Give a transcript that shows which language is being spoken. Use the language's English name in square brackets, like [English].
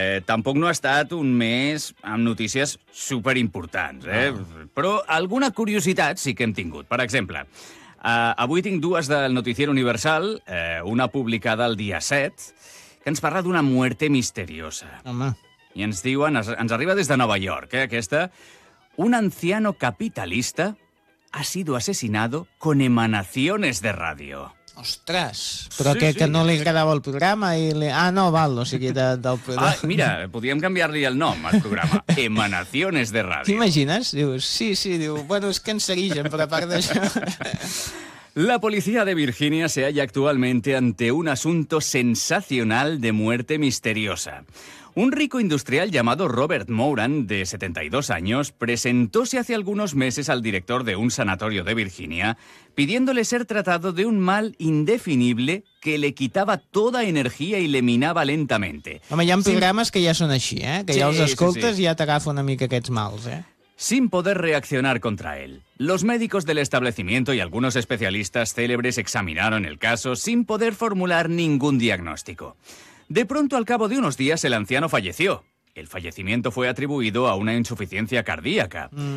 [Catalan] Tampoc no ha estat un mes amb notícies superimportants, eh? Val. Però alguna curiositat sí que hem tingut. Per exemple, avui tinc dues del Noticiero Universal, una publicada el dia 7, que ens parla d' [Spanish] una muerte misteriosa. [Catalan] Home. I ens diuen, ens arriba des de Nova York, eh, aquesta... [Spanish] Un anciano capitalista ha sido asesinado con emanaciones de radio. [Catalan] Ostres, però sí, que, sí, que no li agradava el programa i... Li... Ah, no, val, o sigui, del... Ah, mira, podríem canviar-li el nom al programa. [Spanish] Emanaciones de radio. [Catalan] T'imagines? Dius, sí, sí, diu, bueno, és que ens segueixen, però a part d'això... [Spanish] La policía de Virginia se halla actualmente ante un asunto sensacional de muerte misteriosa. Un rico industrial llamado Robert Moran, de 72 años, presentóse hace algunos meses al director de un sanatorio de Virginia, pidiéndole ser tratado de un mal indefinible que le quitaba toda energía y le minaba lentamente. [Catalan] Home, hi ha programes que ja són així, eh? Que ja els escoltes i ja t'agafa una mica aquests mals, eh? [Spanish] Sin poder reaccionar contra él. Los médicos del establecimiento y algunos especialistas célebres examinaron el caso sin poder formular ningún diagnóstico. De pronto, al cabo de unos días, el anciano falleció. El fallecimiento fue atribuido a una insuficiencia cardíaca.